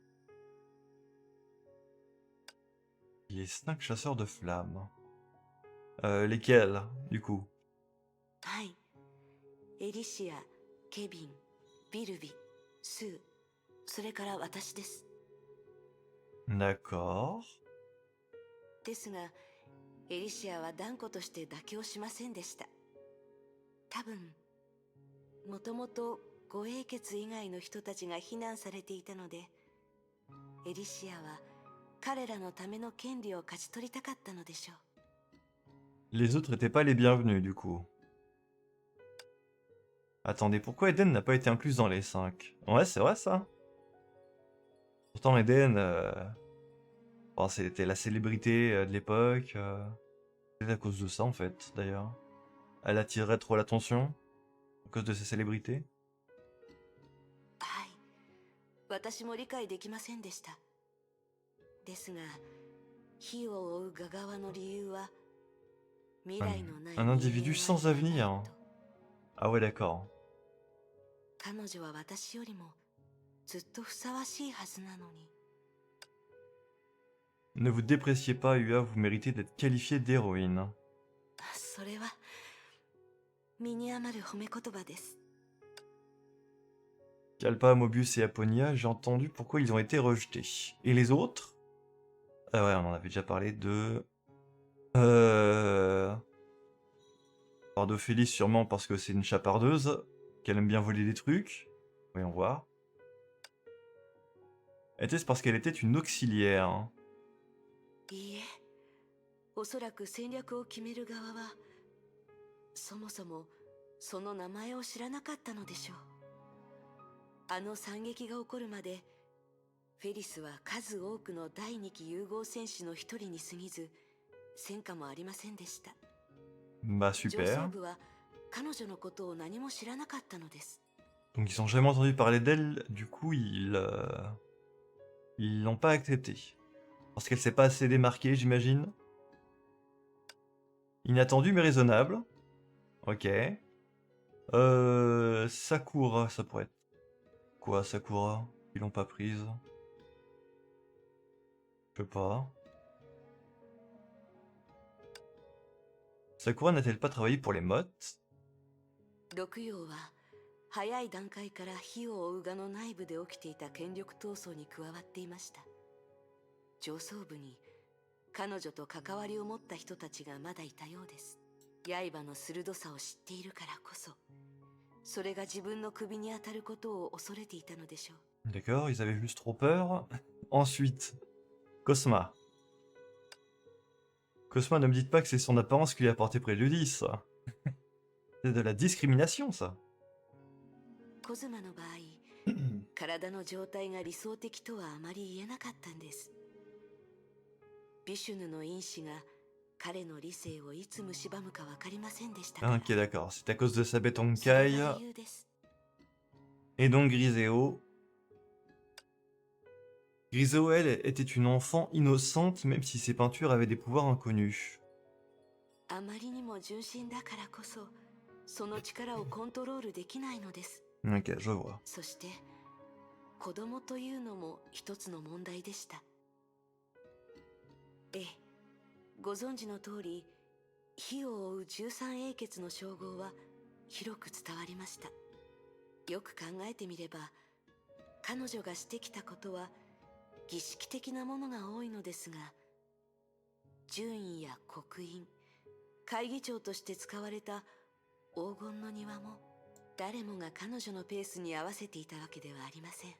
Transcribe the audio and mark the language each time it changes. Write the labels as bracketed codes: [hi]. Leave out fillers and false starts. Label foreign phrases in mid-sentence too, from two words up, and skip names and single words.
[fr] Les 5 chasseurs de flammes. Lesquels, du coup? [ja] はい。エリシア、ケビン、ビルビ、スー、それから私です。 [fr] D'accord. [ja] ですが、エリシアは断固として妥協しませんでした。多分、もともと護英傑以外の人たちが非難されていたので、エリシアは彼らのための権利を勝ち取りたかったのでしょう。 [fr] Les autres étaient pas les bienvenus, du coup. Attendez, pourquoi Eden n'a pas été incluse dans les 5? Ouais, c'est vrai ça. Pourtant, Eden, bon, c'était la célébrité de l'époque. C'est à cause de ça, en fait, d'ailleurs. Elle attirait trop l'attention à cause de sa célébrité. [ja] はい。私も理解できませんでした。ですが、火を追うガ側の理由は、未来のない [fr] Un individu sans [ja] 人間がいない [fr] avenir. [ja] と。 [fr] Ah ouais, d'accord. [ja] 彼女は私よりもずっとふさわしいはずなのに。 [fr] Ne vous dépréciez pas, Ua, vous méritez d'être qualifiée d'héroïne. [ja] それは身に余る褒め言葉です。 [fr] Kalpa, Mobius et Aponia, j'ai entendu pourquoi ils ont été rejetés. Et les autres? Ah ouais, on en avait déjà parlé de... Alors d'Ophélie, sûrement parce que c'est une chapardeuse, qu'elle aime bien voler des trucs. Voyons voir. Était-ce parce qu'elle était une auxiliaire? [ja] いいえ、おそらく戦略を決める側はそもそもその名前を知らなかったのでしょう。あの惨劇が起こるまで、フェリスは数多くの第2期融合戦士の一人に過ぎず、戦果もありませんでした。 [fr] Bah [ja] 上層 [fr] super. [ja] 部は彼女のことを何も知らなかったのです。 [fr] Donc ils ont jamais entendu parler d'elle, du coup ils l'ont pas accepté. Parce qu'elle s'est pas assez démarquée, j'imagine. Inattendu mais raisonnable. Ok. Sakura, ça pourrait être... Quoi, Sakura? Ils l'ont pas prise. Je sais pas. Sakura n'a-t-elle pas travaillé pour les mottes? [ja] 六葉は早い段階から火を追う側の内部で起きていた権力闘争に加わっていました。上層部に彼女と関わりを持った人たちがまだいたようです。刃の鋭さを知っているからこそ、それが自分の首に当たることを恐れていたのでしょう。 [fr] D'accord, ils avaient juste trop peur. Ensuite, Cosma. Cosma, ne me dites pas que c'est son apparence qui lui a porté préjudice. C'est de la discrimination, ça. [ja] コズマの場合、体の状態が理想的とはあまり言えなかったんです。ビシュヌの因子が彼の理性をいつ蝕むか分かりませんでしたから。 [fr] Ok, d'accord, c'est à cause de sa [ja] それ [fr] Betonkai. [ja] が理由です。 [fr] Et donc Griseo. Griseo, elle, était une enfant innocente, même si ses peintures avaient des pouvoirs inconnus. [ja] あまりにも純真だからこそその力をコントロールできないのです。 [fr] Ok, je vois. [ja] そして子供というのも一つの問題でした。ええ、ご存知の通り火を追う13英傑の称号は広く伝わりました。よく考えてみれば彼女がしてきたことは儀式的なものが多いのですが、順位や刻印、会議長として使われた黄金の庭も誰もが彼女のペースに合わせていたわけではありません。